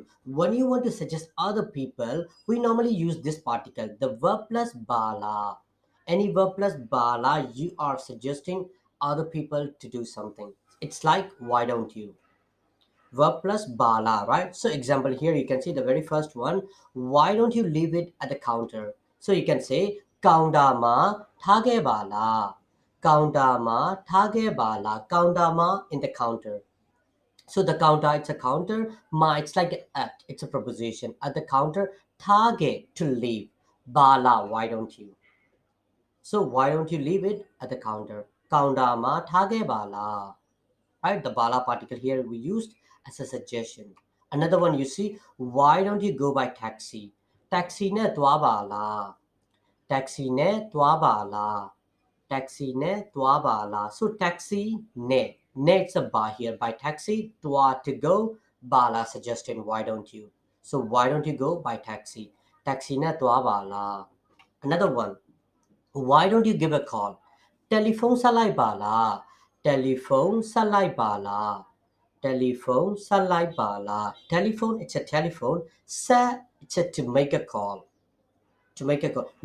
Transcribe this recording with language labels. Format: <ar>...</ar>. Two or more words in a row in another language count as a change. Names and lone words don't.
<en>When you want to suggest other people, we normally use this particle, the verb plus bala. Any verb plus bala, you are suggesting other people to do something. It's like why don't you? Verb plus bala, right? So example here you can see the very first one. Why don't you leave it at the counter? So you can say</en> <my>ကောင်တာ မှာ ထားခဲ့ ပါလား. ကောင်တာ မှာ ထားခဲ့ ပါလား။ ကောင်တာ မှာ</my> <en>in the counter. So the counter, it's a counter. Ma, it's like at. It's a preposition. At the counter, thage to leave. Bala, why don't you? So why don't you leave it at the counter?</en> <my>ကောင်တာ မှာ ထားခဲ့ ပါလား.</my> <en>Right, the bala particle here we used as a suggestion. Another one you see, why don't you go by taxi?</en> <my>တက္ကစီ နဲ့ သွား ပါလား။ တက္ကစီ နဲ့ သွား ပါလား. တက္ကစီ နဲ့ သွား ပါလား။ So တက္ကစီ နဲ့</my> <en>it's a ba here. By taxi twa to go, bala suggestion why don't you? So why don't you go by taxi?</en> <my>တက္ကစီ နဲ့ သွား ပါလား.</my> <en>Another one, why don't you give a call?</en> <my>ဖုန်း ဆက်လိုက် ပါလား။ ဖုန်း ဆက်လိုက် ပါလား. ဖုန်း ဆက်လိုက် ပါလား.</my> <en>Telephone, it's a telephone. Sa, it's a to make a call. To make a call.</en>